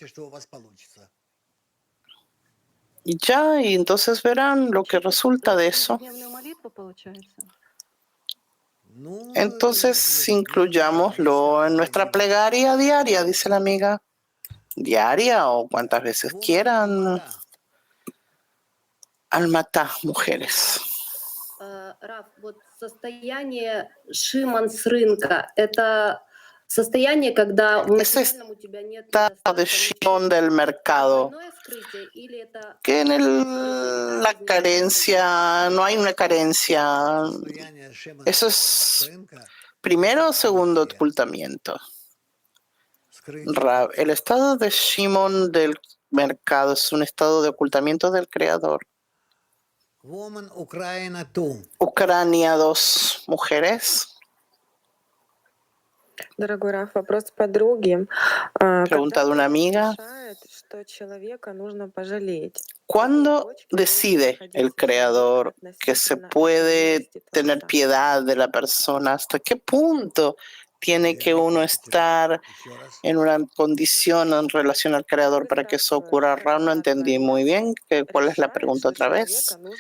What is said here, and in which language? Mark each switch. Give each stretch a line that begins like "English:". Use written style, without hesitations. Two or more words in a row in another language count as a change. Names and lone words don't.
Spanish: Y ya, y entonces verán lo que resulta de eso. Entonces incluyámoslo en nuestra plegaria diaria, dice la amiga. Diaria o cuantas veces quieran. Almatá, mujeres.
Russian: Раф, вот состояние Шиман с рынка, это состояние, когда в материальном у тебя нет
Spanish: de Shimon del mercado, que en la carencia, no hay una carencia. Eso es primero o segundo ocultamiento. El estado de Shimon del mercado es un estado de ocultamiento del Creador.
English: Woman Ukraina 2.
Spanish: Ucrania 2, mujeres.
Russian: Дорогой Раф, вопрос подруги.
Spanish: Pregunta de una amiga.
Russian: Что человека нужно пожалеть.
Spanish: ¿Cuándo decide el creador que se puede tener piedad de la persona? ¿Hasta qué punto tiene que uno estar en una condición en relación al creador para que eso ocurra? Raúl, no entendí muy bien cuál es la pregunta otra vez.